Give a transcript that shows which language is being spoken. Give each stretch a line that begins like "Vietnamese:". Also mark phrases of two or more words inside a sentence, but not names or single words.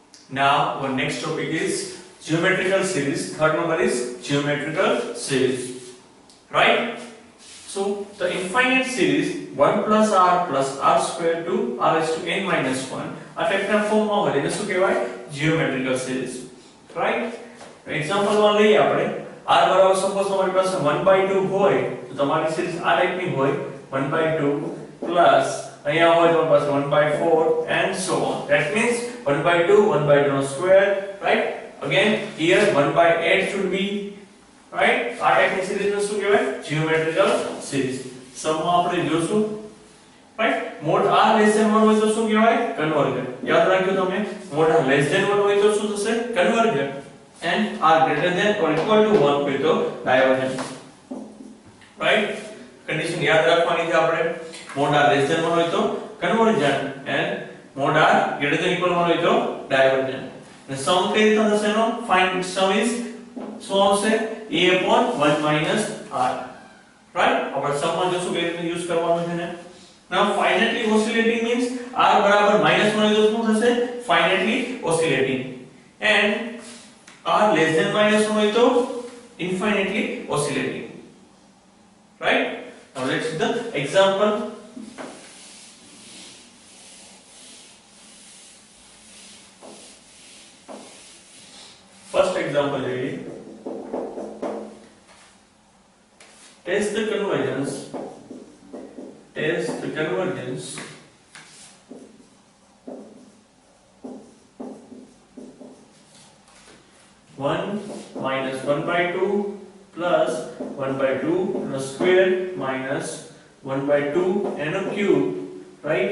English: Now our next topic is geometrical series. Third number is geometrical series, right? So the infinite series 1 plus r square to r raised to n minus 1
Gujarati: આ ટાઈપના ફોર્મમાં હોય એને શું કહેવાય?
English: geometrical series, right?
Gujarati: એક્ઝામ્પલ માં લઈએ આપણે r બરાબર સપોઝ તમારી પાસે 1/2 હોય તો તમારી સિરીઝ આ ટાઈપની હોય 1/2 પ્લસ અહીંયા હોય તો પાસે 1/4
English: and so on. That means 1/2 1/2 no square, right? Again here 1/8 should be, right?
Gujarati: આ ટાઈપની સિરીઝને શું કહેવાય?
English: geometrical series.
Gujarati: સમ માં આપણે જોશું, right? મોડ r
English: less than
Gujarati: 1 હોય તો શું કહેવાય? કન્વર્જન્ટ. યાદ રાખજો તમે, મોડ r
English: less than
Gujarati: 1 હોય તો શું થશે? કન્વર્જન્ટ.
English: And r greater than or equal to 1
Gujarati: હોય તો ડાયવર્જન્ટ,
English: right?
Gujarati: કંડિશન યાદ રાખવાની છે આપણે. મોડ r
English: less than
Gujarati: 1 હોય તો કન્વર્જન્ટ and મોડ r
English: greater than equal
Gujarati: 1 હોય તો ડાયવર્જન્ટ. અને સમ કઈ રીતે થશે એનો?
English: find sum is
Gujarati: શું આવશે?
English: a upon 1 minus r, right?
Gujarati: આપણે સમ માં જોશું કઈ રીતે યુઝ કરવાનું છે ને.
English: Now finitely oscillating means r બરાબર -1
Gujarati: હોય તો શું થશે?
English: finitely oscillating. And r less than -1
Gujarati: હોય તો
English: infinitely oscillating, right? Now let's see the example. First example જોઈએ. Test the convergence 1 minus 1/2 plus 1/2 and a square minus 1/2 and a cube, right?